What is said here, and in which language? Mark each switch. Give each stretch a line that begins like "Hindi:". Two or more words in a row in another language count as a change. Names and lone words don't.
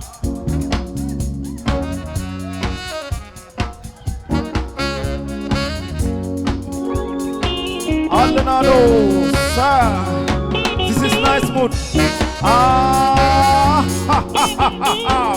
English: Alenado, sa. This is nice mood. Ah, ha, ha, ha, ha, ha.